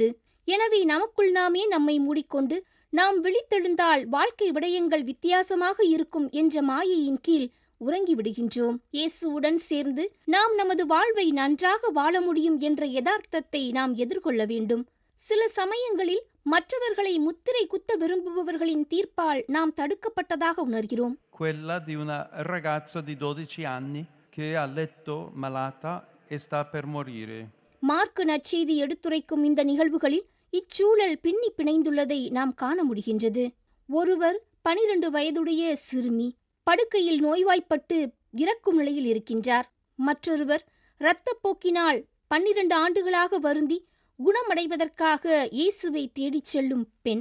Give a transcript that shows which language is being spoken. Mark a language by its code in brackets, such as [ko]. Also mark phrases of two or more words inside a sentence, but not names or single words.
[ta] எனவே நமக்குள் நாமே நம்மை மூடிக்கொண்டு நாம் விழித்தெழுந்தால் வாழ்க்கை விடயங்கள் வித்தியாசமாக இருக்கும் என்ற மாயையின் கீழ் உறங்கிவிடுகின்றோம். இயேசுவுடன் சேர்ந்து நாம் நமது வாழ்வை நன்றாக வாழ முடியும் என்ற யதார்த்தத்தை நாம் எதிர்கொள்ள வேண்டும். சில சமயங்களில் மற்றவர்களை முத்திரை குத்த விரும்புபவர்களின் தீர்ப்பால் நாம் தடுக்கப்பட்டதாக உணர்கிறோம். [it] Quella di una ragazza di 12 anni che è a letto malata e sta per morire. [ta] மார்க்கு நற்செய்தி எடுத்துரைக்கும் இந்த நிகழ்வுகளில் இச்சூழல் பின்னி பிணைந்துள்ளதை நாம் காண முடிகின்றது. ஒருவர் 12 வயதுடைய சிறுமி படுக்கையில் நோய்வாய்ப்பட்டு இறக்கும் நிலையில் இருக்கின்றார். மற்றொருவர் இரத்தப்போக்கினால் 12 ஆண்டுகளாக வருந்தி குணமடைவதற்காக இயேசுவை தேடிச் செல்லும் பெண்.